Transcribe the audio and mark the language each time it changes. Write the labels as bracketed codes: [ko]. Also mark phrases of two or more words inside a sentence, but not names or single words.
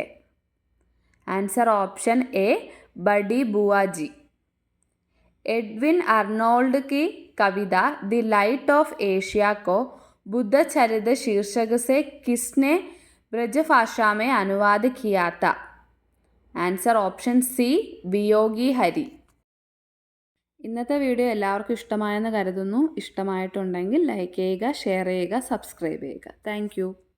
[en] answer option A [hi] बड़ी बुआ जी। एडविन अर्नोल्ड की कविता द लाइट ऑफ एशिया को बुद्ध चरित शीर्षक से किसने ब्रजभाषा में अनुवाद किया था? [en] answer option C വിയോഗി ഹരി। [ml] ഇന്നത്തെ വീഡിയോ എല്ലാവർക്കും ഇഷ്ടമായെന്ന് കരുതുന്നു. ഇഷ്ടമായിട്ടുണ്ടെങ്കിൽ ലൈക്ക് ചെയ്യുക, ഷെയർ ചെയ്യുക, സബ്സ്ക്രൈബ് ചെയ്യുക. താങ്ക്